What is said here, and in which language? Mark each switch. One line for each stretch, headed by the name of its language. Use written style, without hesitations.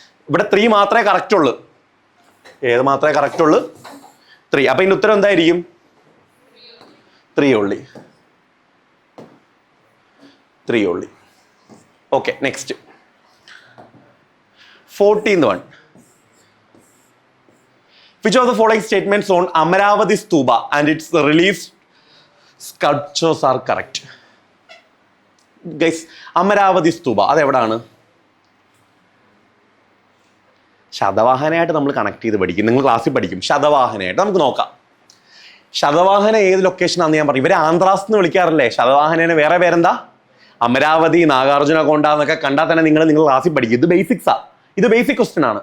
Malayalam: ഇവിടെ 3 മാത്രമേ കറക്റ്റ് ഉള്ളൂ. ഏത് മാത്രമേ കറക്റ്റ് ഉള്ളൂ? 3. അപ്പോൾ ഇതിൻ്റെ ഉത്തരം എന്തായിരിക്കും? 3 only. Okay, next 14th one.
English: Which of the following statements on Amaravati Stupa and its relief sculptures are correct?
Malayalam: Guys, Amaravati Stupa അതെവിടാണ്? ശതവാഹനയായിട്ട് നമ്മൾ കണക്ട് ചെയ്ത് പഠിക്കും. നിങ്ങൾ ക്ലാസ്സിൽ പഠിക്കും ശതവാഹനയായിട്ട്. നമുക്ക് നോക്കാം. ശതവാഹന ഏത് ലൊക്കേഷനാണെന്ന് ഞാൻ പറയും. ഇവരെ ആന്ധ്രാസ് എന്ന് വിളിക്കാറില്ലേ ശതവാഹനേനെ? വേറെ പേരെന്താ? അമരാവതി, നാഗാർജുന കൊണ്ട എന്നൊക്കെ കണ്ടാൽ തന്നെ നിങ്ങൾ ക്ലാസ്സിൽ പഠിക്കും. ഇത് ബേസിക്സാ. ഇത് ബേസിക് ക്വസ്റ്റ്യൻ ആണ്.